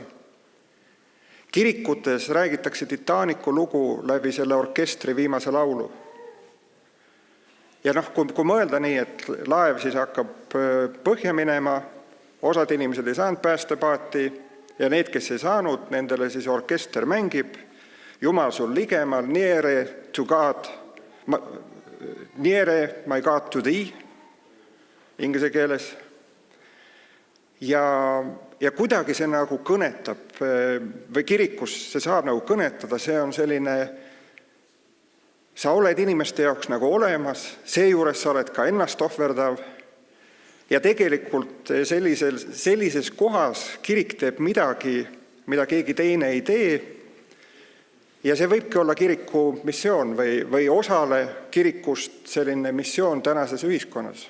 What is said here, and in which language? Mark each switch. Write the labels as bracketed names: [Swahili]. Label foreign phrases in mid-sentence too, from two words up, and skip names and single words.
[Estonian] Kirikutes räägitakse Titanicu lugu läbi selle orkestri viimase laulu. Ja kui mõelda nii, et laev siis hakkab põhja minema, osad inimesed ei saanud päästepaati ja need, kes ei saanud, nendele siis orkester mängib Jumal sul ligemal, [English] nearer to God, nearer my God to thee, [Estonian] inglise keeles. Ja kuidagi see nagu kõnetab või kirikus see saab nagu kõnetada, see on selline, sa oled inimeste jaoks nagu olemas, seejuures sa oled ka ennast ohverdav ja tegelikult sellises kohas kirik teeb midagi, mida keegi teine ei tee ja see võibki olla kiriku missioon või osale kirikust selline missioon tänases ühiskonnas.